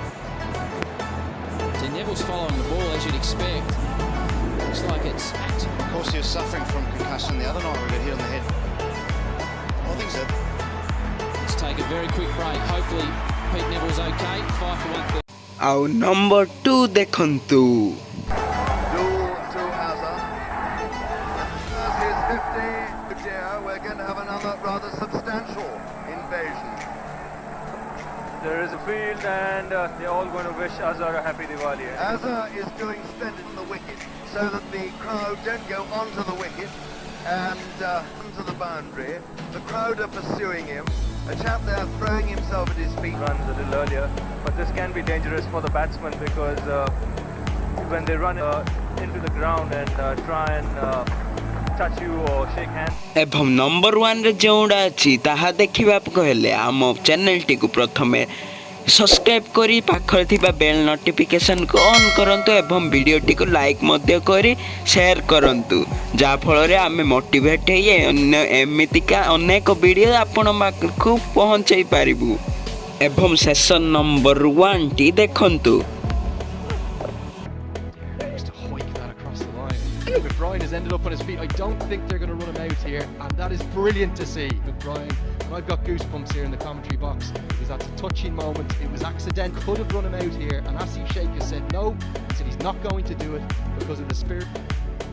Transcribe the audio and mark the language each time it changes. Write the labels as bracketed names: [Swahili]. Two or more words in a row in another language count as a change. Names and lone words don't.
[English] So Neville's following the ball as you'd expect. Looks like it's hacked. Of course, he was suffering from concussion the other night. We got hit on the head. I think so. Let's take a very quick break. Hopefully Pete Neville's okay. 5 for 130. [Odia] ଆଉ ନମ୍ବର 2 ଦେଖନ୍ତୁ. [English] To Azza. As his 50, Odia, we're going to have another rather substantial invasion. There is a field and they're all going to wish Azhar a happy Diwali. Azza is doing splendid in the wicket so that the crowd don't go onto the wicket and onto the boundary. The crowd are pursuing him. A chap there throwing himself at his feet. Runs a little earlier, but this can be dangerous for the batsman because when they run into the ground and try and touch you or shake hands. [Odia] ଏବଂ ନମ୍ବର 1 ରେ ଯେଉଁଟା ଅଛି ତାହା ଦେଖିବାକୁ ହେଲେ ଆମ ଚ୍ୟାନେଲଟିକୁ ପ୍ରଥମେ ସବସ୍କ୍ରାଇବ୍ କରି ପାଖରେ ଥିବା [English] bell notificationକୁ on [Odia] କରନ୍ତୁ ଏବଂ ଭିଡ଼ିଓଟିକୁ ଲାଇକ୍ ମଧ୍ୟ କରି ସେୟାର କରନ୍ତୁ, ଯାହାଫଳରେ ଆମେ ମୋଟିଭେଟ୍ ହେଇ ଏମିତିକା ଅନେକ ଭିଡ଼ିଓ ଆପଣ ପାଖକୁ ପହଞ୍ଚାଇ ପାରିବୁ। ଏବଂ [English] session number [Odia] 1ଟି ଦେଖନ୍ତୁ। [English] Brian has ended up on his feet. I don't think they're going to run him out here, and that is brilliant to see. But Brian, I've got goosebumps here in the commentary box because that's a touching moment. It was accidental. Could have run him out here, and Asif Sheikh has said no. He said he's not going to do it because of the spirit.